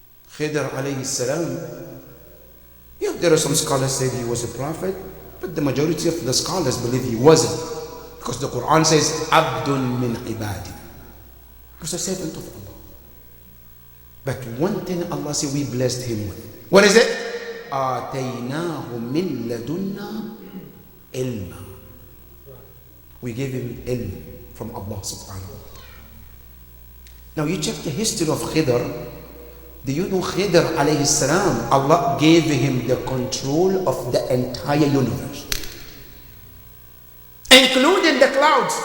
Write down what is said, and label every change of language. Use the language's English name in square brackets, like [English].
[English] Khidr alayhi salam, yeah, there are some scholars say he was a prophet, but the majority of the scholars believe he wasn't. Because the Quran says, [Arabic] Abdun min ibadi. [English] He was a servant of Allah. But one thing Allah said we blessed him with. What is it? [Arabic] آتَيْنَاهُ مِن لَدُنَّا ilma. [English] We gave him ilm from Allah subhanahu wa ta'ala. Now you check the history of Khidr. Do you know Khidr alayhi salam, Allah gave him the control of the entire universe, including the clouds.